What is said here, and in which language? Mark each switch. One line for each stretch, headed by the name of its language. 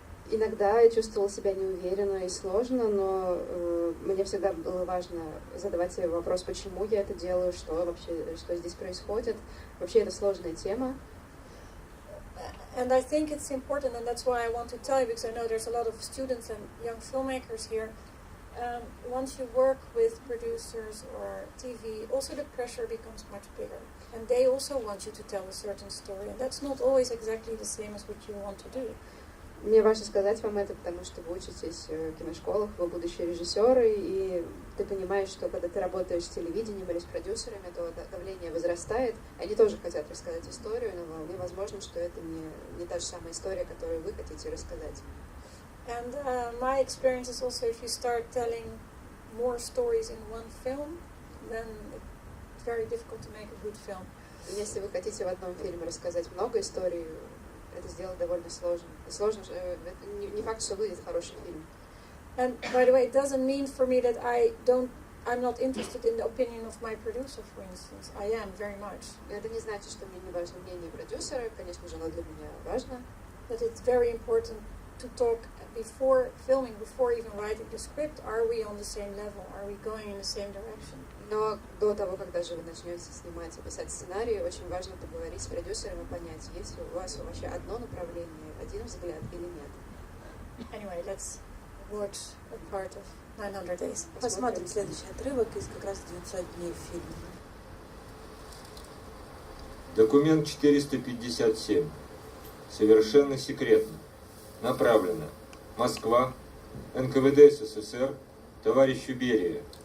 Russian: Иногда я чувствовала себя неуверенно и сложно, но мне всегда было важно задавать себе вопрос, почему я это делаю, что здесь происходит. Вообще это сложная тема.
English: And I think it's important, and that's why I want to tell you, because I know there's a lot of students and young filmmakers here. Once you work with producers or TV, also the pressure becomes much bigger. And they also want you to tell a certain story, and that's not always exactly the same as what you want to do.
Russian: Мне важно сказать вам это, потому что вы учитесь в киношколах, вы будущие режиссеры, и ты понимаешь, что когда ты работаешь с телевидением или с продюсерами, то давление возрастает. Они тоже хотят рассказать историю, но вполне возможно, что это не та же самая история, которую вы хотите рассказать.
English: And my experience is also, if you start telling more stories in one film, then it's very difficult to make a good film.
Russian: Если вы хотите в одном фильме рассказать много историй, это сделать довольно сложно. Сложно, не факт, что выйдет хороший фильм.
English: And by the way, it doesn't mean for me that I'm not interested in the opinion of my producer, for instance. I am very much.
Russian: Это не значит, что мне не важно мнение продюсера, конечно же, оно для меня важно.
English: But it's very important to talk before filming, before even writing the script. Are we on the same level? Are we going in the same direction?
Russian: Но до того, как даже вы начнете снимать и писать сценарий, очень важно поговорить с продюсером и понять, есть ли у вас вообще одно направление, один взгляд или нет.
English: Anyway, let's watch a part of 900 Days.
Russian: Посмотрим следующий отрывок из как раз 900 дней фильма. Документ 457. Совершенно секретно. Направлено. Москва. НКВД СССР. Товарищу Берия.